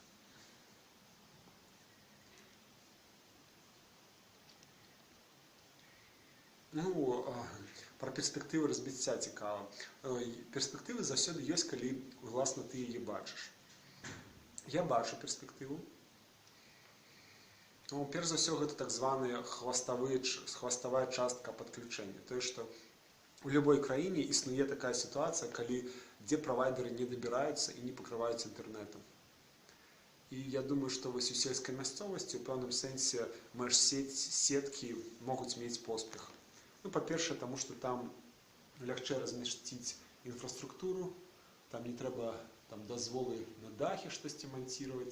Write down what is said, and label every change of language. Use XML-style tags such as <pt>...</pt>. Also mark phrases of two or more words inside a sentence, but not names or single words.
<uk>Ну, про перспективи розбиття цікаво. Перспективи завжди є, коли, власне, ти її бачиш. Я бачу перспективу. Ну, перш за все,</uk> <ru>это так званая хвостовая частка подключения. То есть, что в любой краине</ru> <uk>існує така ситуація, де провайдери не добираються і не покриваються інтернетом. І я думаю, що ось у сільській місцевості, в певному сенсі, межсетки можуть мати поспіх. Ну, по-перше, тому що там легше розмістити інфраструктуру, там не треба дозволи на дахи щось монтувати.</uk>